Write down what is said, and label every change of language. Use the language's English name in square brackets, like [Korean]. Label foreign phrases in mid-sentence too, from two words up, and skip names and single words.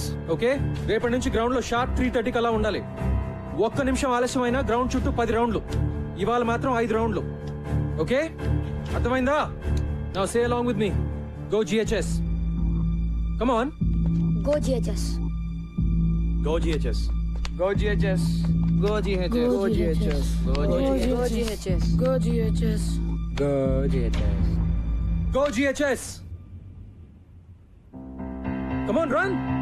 [Telugu] ఓకే, రేపటి నుంచి గ్రౌండ్ లో షార్ప్ 3:30 కల్లా ఉండాలి. ఒక్క నిమిషం ఆలస్యమైనా గ్రౌండ్ చుట్టూ 10 రౌండ్లు. ఇవాళ మాత్రం 5 రౌండ్లు. ఓకే, అర్థమైందా? [English] Now say along with me. Go GHS. Come on. గో GHS. గో GHS. Go GHS. Go GHS. Go GHS. Go GHS. Go GHS. Go GHS. Go GHS. Come on, run.